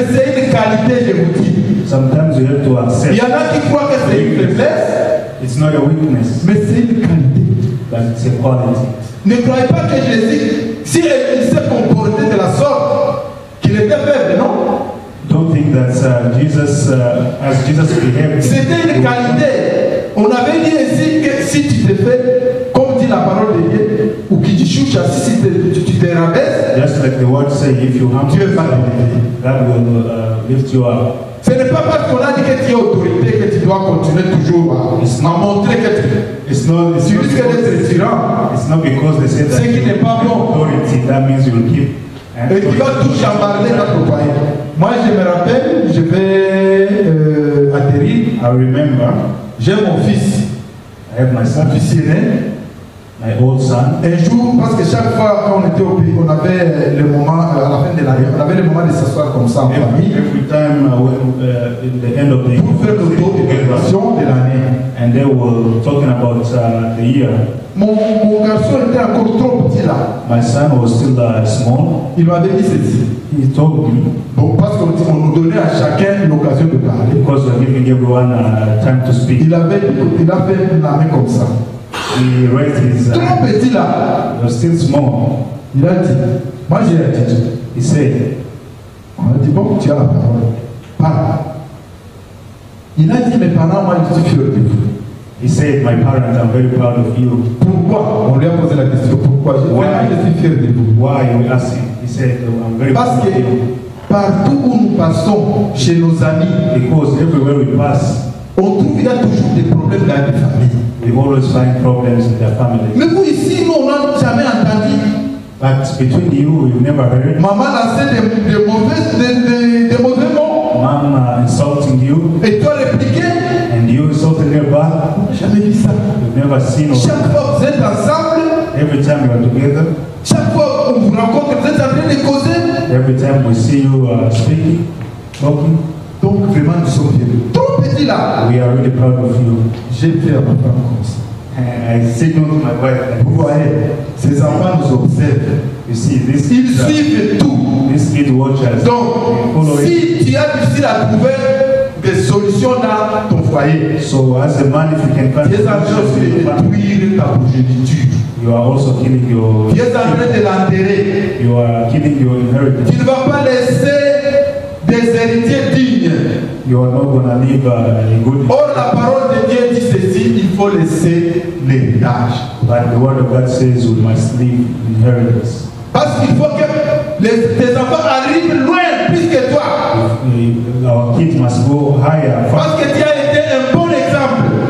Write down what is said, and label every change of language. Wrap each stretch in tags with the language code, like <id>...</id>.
<fr>Mais c'est une qualité, je vous dis.</fr> <en>Sometimes you have to</en> <fr>Il</fr> <en>accept.</en> <fr>y en a qui croient que c'est une faiblesse,</fr> <en>It's not a weakness,</en> <fr>mais c'est une qualité.</fr> <en>but it's a quality.</en> <fr>Ne croyez pas que Jésus, si il s'est comporté de la sorte, qu'il était faible, non?</fr> <en>Don't think that Jesus, as Jesus behaved,</en> <fr>C'était une qualité. On avait dit ici que si tu te fais, comme dit la te rabaisse,</fr> <en>Just like the word say, if you humble</en> <fr>Dieu va t'élever.</fr> <en>God will lift you up.</en> <fr>Ce n'est pas parce qu'on a dit que tu es autorité que tu dois continuer toujours à montrer que tu risques d'être tyran.</fr> <en>It's not because they say that</en> <fr>Ce qui n'est pas bon.</fr> <en>authority, that means you will keep.</en> <fr>Et tu vas tout chambarder notre foyer. Moi, je me rappelle, je vais atterrir.</fr> <en>I remember,</en> <fr>J'ai mon fils,</fr> <en>I have my son,</en> <fr>fils aîné.</fr> <en>my old son.</en> <fr>Un jour, parce que chaque fois quand on était au pays, on avait le moment, à la fin de l'année, on avait le moment de s'asseoir comme ça en famille</fr> <en>Every time in the end of the</en> <fr>pour faire le tour de l'évaluation de l'année.</fr> <en>and they were talking about the year.</en> <fr>Mon garçon était encore trop petit là.</fr> <en>My son was still small.</en> <fr>Il m'avait dit ceci.</fr> <en>He told me,</en> <fr>Bon, parce qu'on nous donnait à chacun l'occasion de parler.</fr> <en>because we're giving everyone time to speak.</en> <fr>Il a fait la main comme ça.</fr> <en>He raised his</en> <fr>Trop petit là.</fr> <en>he was still small.</en> <fr>Il a dit, moi j'ai dit,</fr> <en>He said,</en> <fr>on a dit, bon, tu as la parole. Parle. Il a dit, mes parents, moi je suis fier de vous.</fr> <en>he said, my parents, I'm very proud of you.</en> <fr>Pourquoi? On lui a posé la question, pourquoi? Je suis fier de vous.</fr> <en>Why? We asked him. He said, I'm very</en> <fr>Parce</fr> <en>proud of</en> <fr>que</fr> <en>you.</en> <fr>partout où nous passons, chez nos amis,</fr> <en>Because everywhere we pass,</en> <fr>on trouve qu'il y a toujours des problèmes dans les familles.</fr> <en>we always find problems in their family.</en> <fr>Mais vous ici, nous, on n'a jamais entendu.</fr> <en>But between you, you've never heard</en> <fr>Maman a fait des mauvais mots.</fr> <en>mom insulting you,</en> <fr>Et tu as répliqué.</fr> <en>and you insulted her back.</en> <fr>On n'a jamais vu ça.</fr> <en>You've never seen or</en> <fr>Chaque fois que vous êtes ensemble,</fr> <en>every time you are together,</en> <fr>chaque fois qu'on vous rencontre, vous êtes en train de causer.</fr> <en>every time we see you speaking, talking,</en> <fr>Donc vraiment, nous sommes fiers. Trop petit là.</fr> <en>we are really proud of you.</en> <fr>J'ai fait à ma femme comme ça.</fr> <en>And I signaled to my wife,</en> <fr>Vous voyez, ces enfants nous observent.</fr> <en>you see, this</en> <fr>Ils suivent tout.</fr> <en>kid watch us.</en> <fr>Donc, si tu as difficile à trouver des solutions dans ton foyer,</fr> <en>So as a man, if you can find</en> <fr>tu es en train</fr> <en>solutions</en> <fr>de</fr> <en>to your family,</en> <fr>détruire ta progéniture.</fr> <en>you are also killing your</en> <fr>Tu es en train de l'enterrer.</fr> <en>you are killing your inheritance.</en> <fr>Tu ne vas pas laisser des héritiers dignes.</fr> <en>You are not gonna leave a good.</en> <fr>Or, la parole de Dieu dit ceci, il faut laisser l'héritage.</fr> <en>But the word of God says we must leave inheritance.</en> <fr>Parce qu'il faut que tes enfants arrivent loin plus que toi.</fr> <en>Our kids must go higher</en> <fr>Parce que tu as été un bon exemple.</fr>